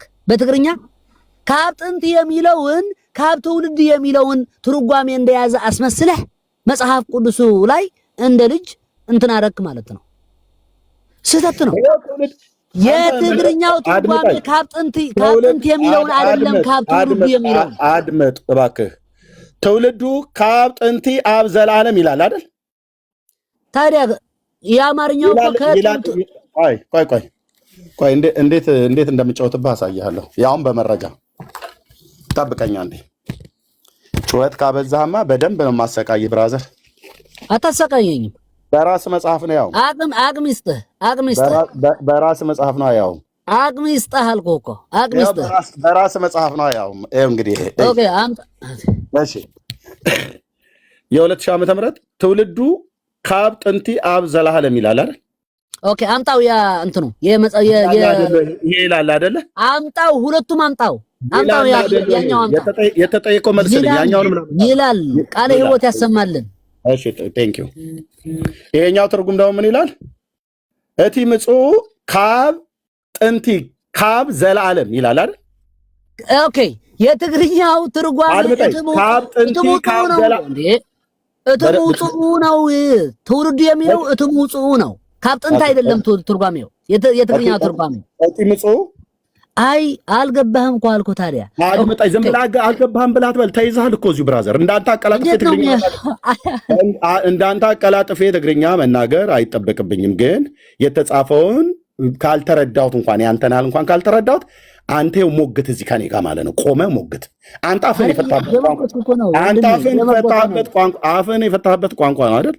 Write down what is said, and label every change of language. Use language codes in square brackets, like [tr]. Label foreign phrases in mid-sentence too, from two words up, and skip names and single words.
[am] በትግርኛ [ti] ካብ ጥንት [am] የሚለውን [ti] ካብ ትውልድ [am] የሚለውን ትርጓሜ እንደያዘ አስመስለህ መጽሐፍ ቅዱሱ ላይ እንደ ልጅ እንትን አደረክ ማለት ነው። ስህተት ነው። የትግርኛው ትርጓሜ [ti] ካብ ጥንት [am] የሚለውን አይደለም፣ [ti] ካብ ትውልዱ [am] የሚለውን አድመጥ እባክህ። [ti] ትውልዱ ካብ ጥንቲ አብ ዘላለም [am] ይላል አይደል? ታዲያ የአማርኛው ቆይ እንዴት እንደምጫወትብህ አሳያለሁ። ያውም በመረጃ ጠብቀኛ እንዴ። ጩኸት ካበዛህማ በደንብ ነው ማሰቃይ ብራዘር። አታሰቃየኝም። በራስ መጽሐፍ ነው ያው አቅም ይስጥህ። በራስ መጽሐፍ ነው ያው አቅም ይስጥህ አልኩህ እኮ አቅም ይስጥህ። በራስ መጽሐፍ ነው ያው እንግዲህ ኦኬ አምጣ። እሺ የ2000 ዓመተ ምህረት [ti] ትውልዱ ካብ ጥንቲ አብ ዘላለም [am] ይላል አይደል? ኦኬ አምጣው። ያ እንትኑ ይላል አይደለ? አምጣው፣ ሁለቱም አምጣው። ያኛው አምጣ። የተጠየቀው መልስ ያኛውንም ይላል። ቃለ ሕይወት ያሰማልን። እሺ [en] Thank you። [am] ይሄኛው ትርጉም ደግሞ ምን ይላል? [ti] እቲ ምጽኡ ካብ ጥንቲ ካብ ዘላለም [am] ይላል አይደል? ኦኬ የትግርኛው ትርጓሜ [ti] ካብ ጥንቲ ካብ ዘላለም [am] እትሙጽኡ ነው። ትውልዱ የሚለው እትሙጽኡ ነው። [ti] ካብ ጥንት [am] አይደለም ትርጓሜው፣ የትግርኛው ትርጓሜው [ti] እቲ ምጽኡ። [am] አይ አልገባህም እኮ አልኩህ። ታዲያ አድምጣኝ። ዝም ብለህ አልገባህም ብለህ አትበል። ተይዘሃል እኮ እዚሁ ብራዘር። እንዳንተ አቀላጥፌ ትግርኛ መናገር አይጠበቅብኝም፣ ግን የተጻፈውን ካልተረዳሁት እንኳን ያንተን ያህል እንኳን ካልተረዳሁት አንተ ሞግት እዚህ ከኔ ጋር ማለት ነው። ቆመህ ሞግት። አንተ አፍን የፈታህበት ቋንቋ ነው አይደል?